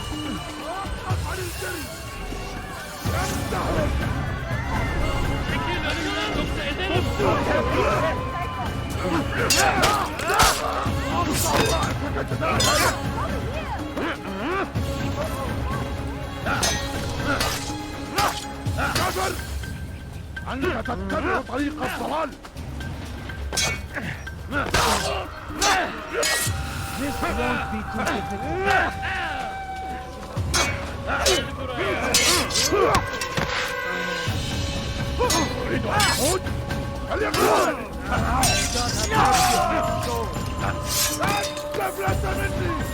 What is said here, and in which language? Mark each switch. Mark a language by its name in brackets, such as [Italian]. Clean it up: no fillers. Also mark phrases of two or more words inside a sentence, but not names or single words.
[Turkish] Çekil [Arabic] أنت تتبع طريق الضلال. [English] This won't be too difficult. [Arabic] تريد أن تموت؟ فليكن! لا مني!